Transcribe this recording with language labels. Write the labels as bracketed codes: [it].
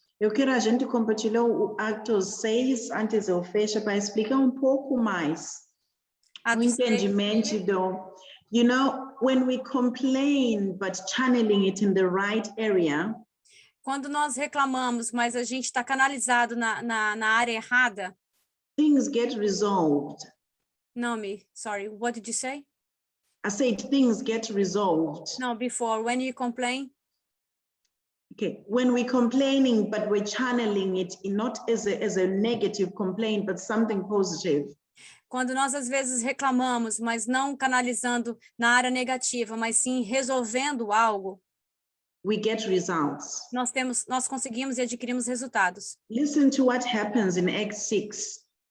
[pt] Eu quero a gente compartilhar o Atos 6, antes eu fecho, para explicar um pouco mais. O entendimento do... [en] You know, when we complain, but channeling it in the right area... [pt] Quando nós reclamamos, mas a gente está canalizado na área errada... [en] Things get resolved. Naomi, sorry, what did you say? I said things get resolved. No, before, when you complain. Okay, when we're complaining, but we're channeling it not as a negative complaint, but something positive. [pt] Quando nós, às vezes, reclamamos, mas não canalizando na área negativa, mas sim resolvendo algo. [en] We get results. [pt] Nós conseguimos e adquirimos resultados. [en] Listen to what happens in Acts 6.